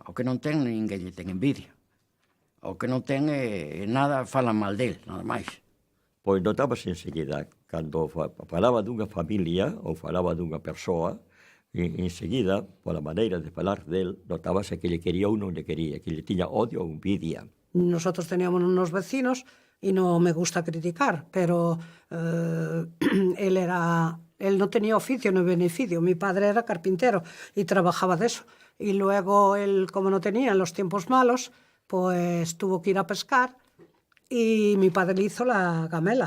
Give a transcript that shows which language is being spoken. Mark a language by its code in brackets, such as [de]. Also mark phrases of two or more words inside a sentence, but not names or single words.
[gl] O que non ten, ninguén lle ten envidia. O que non ten, nada falan mal del, nada máis. Pois notábase enseguida, cando falaba dunha familia ou falaba dunha persoa, enseguida, pola maneira de falar del, notábase que lle quería ou non lle quería, que lle tiña odio ou envidia. [es] Nosotros teníamos unos vecinos y no me gusta criticar, pero él no tenía oficio ni beneficio. Mi padre era carpintero y trabajaba de eso. Y luego él, como no tenía en los tiempos malos, pues tuvo que ir a pescar y mi padre le hizo la gamela.